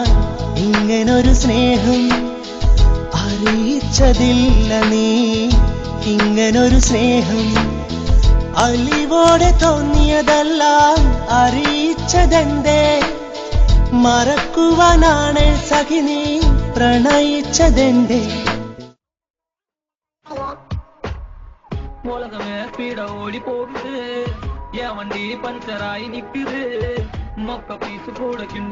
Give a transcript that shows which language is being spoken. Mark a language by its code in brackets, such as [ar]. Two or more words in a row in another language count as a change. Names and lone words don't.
[ml] ഇങ്ങനൊരു സ്നേഹം അറിയിച്ചതില്ല നീ. ഇങ്ങനൊരു സ്നേഹം അലിവോടെ തോന്നിയതെല്ലാം അറിയിച്ചതെന്തേ? മറക്കുവാനാണ് സഖി നീ പ്രണയിച്ചതെന്തേ? [ta] உலகமே ஸ்பீட ஓடி போகுது, என் வண்டி பஞ்சராயி நிக்குது, மொக்க பீசு கூட கிண்ட